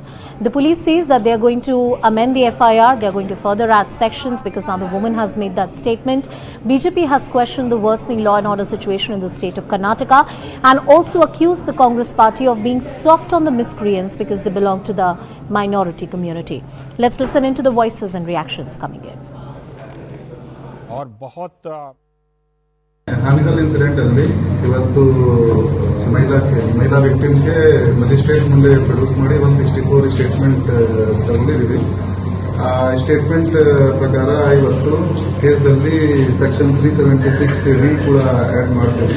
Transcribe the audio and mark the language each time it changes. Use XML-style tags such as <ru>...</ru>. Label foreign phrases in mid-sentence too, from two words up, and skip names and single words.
<en>The police says that they are going to amend the FIR, they are going to further add sections because now the woman has made that statement. BJP has questioned the worsening law and order situation in the state of Karnataka and also accused the Congress party of being soft on the miscreants because they belong to the minority community. Let's listen into the voices and reactions coming in.</en> <hi>और बहुत</hi> <kn>ಆನಿಕಲ್ ಇನ್ಸಿಡೆಂಟ್ ಅಲ್ಲಿ ಇವತ್ತು ಮಹಿಳಾ ವಿಕ್ಟಿಮ್ಗೆ ಮ್ಯಾಜಿಸ್ಟ್ರೇಟ್ ಮುಂದೆ ಪ್ರೊಡ್ಯೂಸ್ ಮಾಡಿ 164 ಸ್ಟೇಟ್ಮೆಂಟ್ ತಗೊಂಡಿದ್ದೀವಿ. ಆ ಸ್ಟೇಟ್ಮೆಂಟ್ ಪ್ರಕಾರ ಇವತ್ತು ಕೇಸಲ್ಲಿ ಸೆಕ್ಷನ್ 376 ಕೂಡ ಆಡ್ ಮಾಡ್ತೀವಿ.</kn>